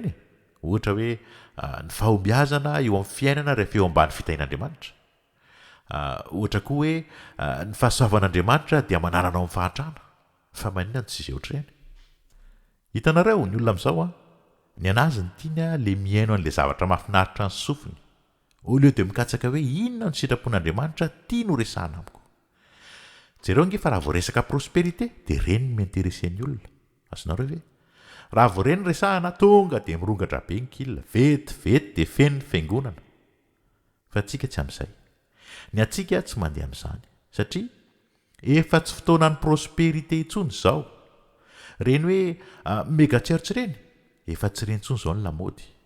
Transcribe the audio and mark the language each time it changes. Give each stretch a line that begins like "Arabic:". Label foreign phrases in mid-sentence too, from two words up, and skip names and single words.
Malagasy: reny ohatra hoe ny fahombiazana eo amin'ny fiainana rehefa eo ambany fitain'Andriamanitra ohatra koa hoe ny fahasoavan'Andriamanitra dia manananao amin'ny fahatrana fa maninona ny sujet ohatr'ireny hitanareo ny olona amin'izao ny anazy ny tiany le miaino an'ilay zavatra mahafinaritra ny sofiny
French: au lieu de
Malagasy: mikatsaka hoe inona ny sitrapon'Andriamanitra tia no resahana amiko jereo nge fa raha vao resaka prospérité dia reny no miinteresen'ny olona azonareo ve raha vao reny resahana tonga dia mirongatra be ny kilina vetivety dia feno ny fiangonana fa atsika tsy amin'izay ny atsika tsy mandeha amin'izany satria efa tsy fotoana ny prospérité intsony izao reny hoe
English: méga church
Malagasy: reny efa tsy reny intsony izao ny lamaody